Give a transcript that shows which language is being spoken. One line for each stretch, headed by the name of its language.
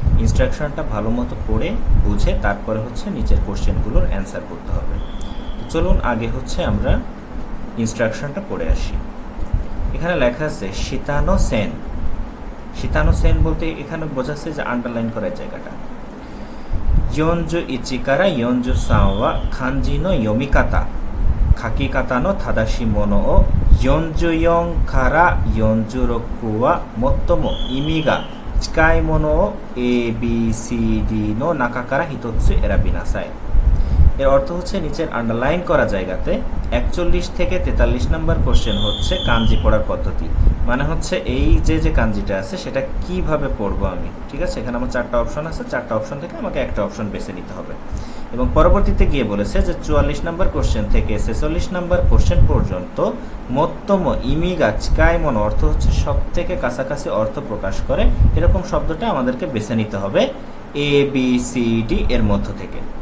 Bangla: ইনস্ট্রাকশনটা ভালো মতো পড়ে বুঝে তারপরে হচ্ছে নিচের কোশ্চেনগুলোর অ্যান্সার করতে হবে। তো চলুন আগে হচ্ছে আমরা ইনস্ট্রাকশনটা পড়ে আসি। এখানে লেখা আছে শিতানো সেন। শিতানো সেন বলতে এখানে বোঝাচ্ছে যে আন্ডারলাইন করার জায়গাটা।
Japanese: 41から43は漢字の読み方、書き方の正しいものを、44から46は最も意味が近いものを ABCD の中から一つ選びなさい。
Bangla: এর অর্থ হচ্ছে নিচের আন্ডারলাইন করা জায়গাতে 41 থেকে 43 নম্বর কোশ্চেন হচ্ছে কাঞ্জি পড়ার পদ্ধতি, মানে হচ্ছে এই যে কাঞ্জিটা আছে সেটা কিভাবে পড়বো আমি। ঠিক আছে, এখানে আমার 4টা অপশন আছে, 4টা অপশন থেকে আমাকে একটা অপশন বেছে নিতে হবে। এবং পরবর্তীতে গিয়ে বলেছে যে 44 নম্বর কোশ্চেন থেকে 46 নম্বর কোশ্চেন পর্যন্ত
Japanese: মত্তম ইমিগা চিকাইমন
Bangla: অর্থ হচ্ছে সব থেকে কাছাকাছি অর্থ প্রকাশ করে এরকম শব্দটা আমাদেরকে বেছে নিতে হবে ABCD এর মধ্য থেকে।